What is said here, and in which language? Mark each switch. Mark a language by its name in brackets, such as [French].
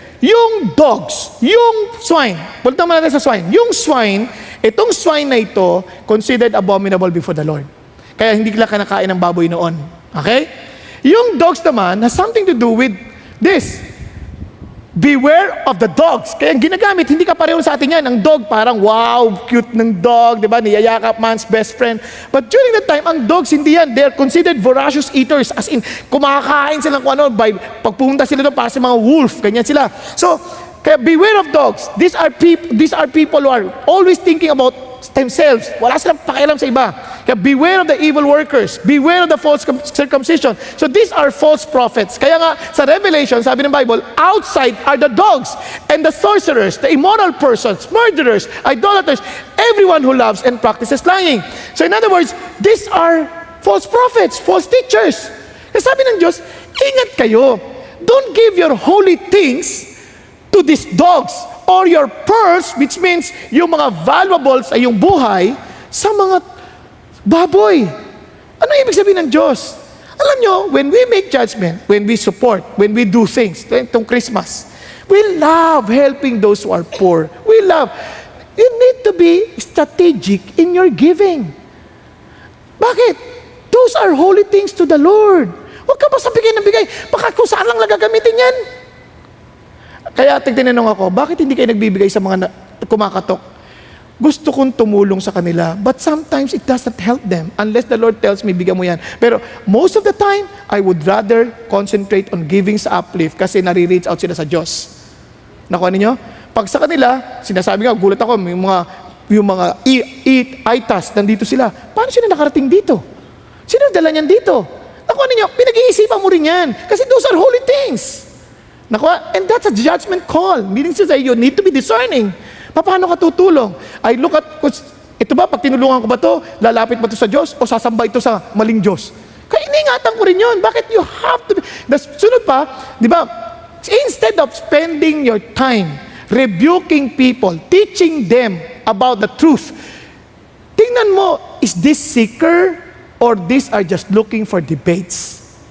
[Filipino] Yung dogs, yung swine, punta naman natin sa swine. Yung swine, itong swine na ito, [English] considered abominable before the Lord. [Filipino] Kaya hindi sila kinakain ng baboy noon. Okay? Yung dogs naman [English] has something to do with this. Beware of the dogs. [Filipino] Kaya ginagamit, hindi ka pareho sa atin yan. Ang dog, parang wow, cute ng dog, di ba? Niyayakap man's best friend. [English] But during that time, [Filipino] ang dogs, hindi yan. [English] They are considered voracious eaters. [Filipino] As in, kumakain sila kung ano, pag pumunta sila doon, para sa mga wolf, ganyan sila. [English] So, kaya beware of dogs. These are people who are always thinking about themselves. [Filipino] Wala silang pakialam sa iba. Kaya [English] beware of the evil workers. Beware of the false circumcision. So these are false prophets. [Filipino] Kaya nga sa Revelation, sabi ng Bible, [English] outside are the dogs and the sorcerers, the immoral persons, murderers, idolaters, everyone who loves and practices lying. So in other words, these are false prophets, false teachers. [Filipino] Kaya sabi ng Diyos, ingat kayo. [English] Don't give your holy things to these dogs or your pearls, which means [Filipino] yung mga valuables sa iyong buhay, sa mga baboy. Ano ibig sabihin ng Diyos? Alam nyo, [English] when we make judgment, when we support, when we do things, itong Christmas, we love helping those who are poor. We love. You need to be strategic in your giving. Bakit? Those are holy things to the Lord. [Filipino] Huwag ka basta bigay ng bigay. Baka kung saan lang gagamitin yan. Kaya tinanong ako, bakit hindi kayo nagbibigay sa mga kumakatok? Gusto kong tumulong sa kanila, [English] but sometimes it doesn't help them unless the Lord tells me, [Filipino] bigyan mo yan. [English] Pero most of the time, I would rather concentrate on giving sa uplift [Filipino] kasi nare-reach out sila sa Diyos. Nakuha ninyo? Pag sa kanila, sinasabi nga, gulat ako, yung mga itas, nandito sila. Paano sila nakarating dito? Sino dala niyan dito? Nakuha ninyo? Pinag-iisipan mo rin yan. [English] Kasi those are holy things. Nakuha? And that's a judgment call. Meaning to say, you need to be discerning. [Filipino] Paano ka tutulong? [English] I look at, [Filipino] ito ba, pag tinulungan ko ba to, lalapit ba to sa Diyos o sasamba ito sa maling Diyos? Kaya iningatan ko rin yun. Bakit [English] you have to be... [Filipino] Sunod pa, di ba, [English] instead of spending your time rebuking people, teaching them about the truth, [Filipino] tingnan mo, [English] is this seeker or these are just looking for debates?